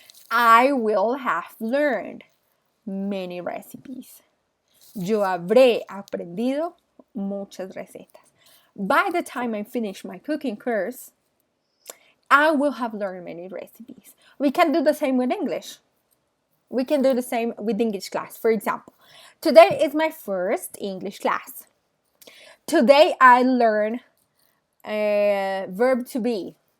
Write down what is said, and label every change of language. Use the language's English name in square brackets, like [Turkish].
[English] I will have learned many recipes. [Spanish] Yo habré aprendido muchas recetas. [English] By the time I finish my cooking course, I will have learned many recipes. We can do the same with English. We can do the same with English class. For example, today is my first English class. Today I learned verb to be.